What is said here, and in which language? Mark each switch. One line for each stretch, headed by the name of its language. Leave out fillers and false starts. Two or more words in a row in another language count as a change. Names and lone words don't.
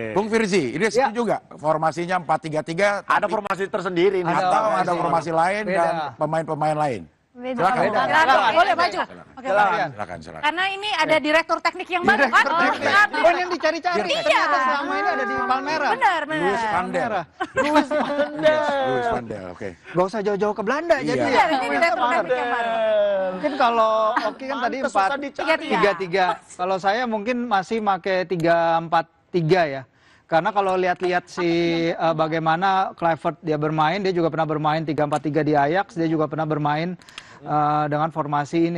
Indonesian: Bung Firzi, ini setuju juga formasinya 4-3-3. Ada formasi tersendiri nih. atau ada formasi lain Beda. dan pemain-pemain lain. Silakan. Silakan, boleh maju. Oke, Silakan. Silakan, silakan. karena ini ada direktur teknik yang baru kan? Oh, ini yang dicari-cari. Iya. Ternyata selama ini ada di Palmera. Benar, benar. Luis Van der. Luis Van der. Luis Van der, oke. Gak usah jauh-jauh ke Belanda Iya. jadi Benar, ini direktur teknik yang baru. Mungkin kalau Oki kan tadi Pantes susah dicari. 4-3-3. Kalau saya mungkin masih pakai 3-4-3 ya. Karena kalau lihat-lihat bagaimana Kluivert dia bermain, dia juga pernah bermain 3-4-3 di Ajax, dia juga pernah bermain dengan formasi ini.